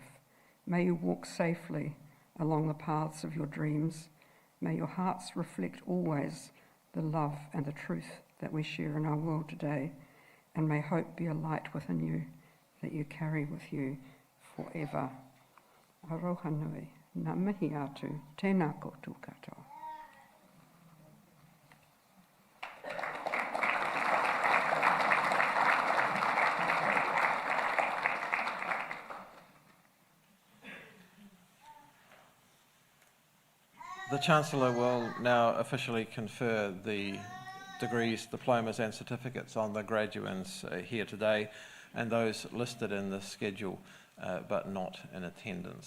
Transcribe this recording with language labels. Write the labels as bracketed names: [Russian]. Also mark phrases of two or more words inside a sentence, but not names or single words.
[English] May you walk safely along the paths of your dreams. May your hearts reflect always the love and the truth that we share in our world today. And may hope be a light within you that you carry with you forever. [Māori] Aroha nui. Ngā mihi atu, tēnā koutou katoa. [English] The Chancellor will now officially confer the degrees, diplomas and certificates on the graduates here today and those listed in the schedule but not in attendance.